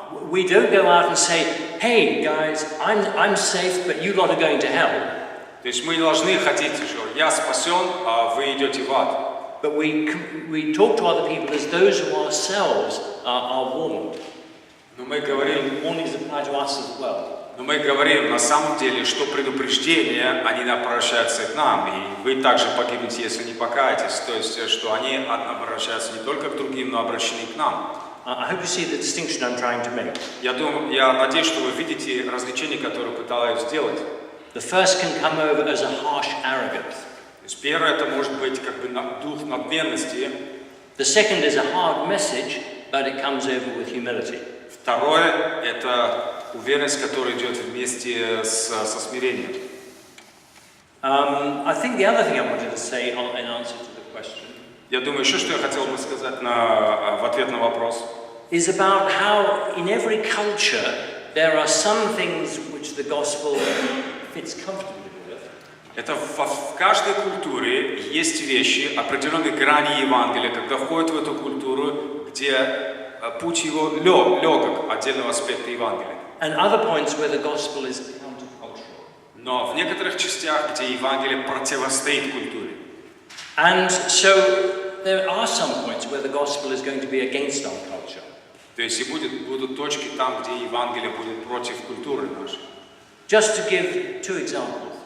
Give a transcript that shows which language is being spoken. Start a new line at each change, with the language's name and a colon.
English: We don't go out and say, hey guys, I'm safe, but you lot are going to hell.
Russian: То есть мы не должны хотеть, что я спасен, а вы идете в ад.
English: But we talk to other people as those who ourselves are warned.
Russian: Но мы говорим,
English: Warnings apply to us as well.
Russian: на самом деле, что предупреждения, они обращаются к нам, и вы также погибнете, если не покаетесь. То есть, что они обращаются не только к другим, но обращены к нам.
English: I hope you see the distinction I'm trying to make.
Russian: Я надеюсь, что вы видите различие, которое пытаюсь сделать.
English: The first can come over as a harsh arrogance.
Russian: То есть первое, это может быть как бы дух надменности.
English: The second is a hard message, but it comes over with humility.
Russian: Второе, это уверенность, которая идет вместе со смирением.
English: I think the other thing I wanted to say in answer to the question
Russian: Я думаю, еще что я хотел бы сказать в ответ на вопрос.
English: is about how in every culture there are some things which the gospel fits comfortably with.
Russian: Это в каждой культуре есть вещи, определенные грани Евангелия, когда входит в эту культуру, где путь его легок, отдельного аспекта Евангелия.
English: And other points where the gospel is countercultural.
Russian: Но в некоторых частях, где Евангелие противостоит культуре.
English: And so there are some points where the gospel is going to be against our culture.
Russian: То есть и будут точки там, где Евангелие будет против культуры нашей.
English: Just to give two examples.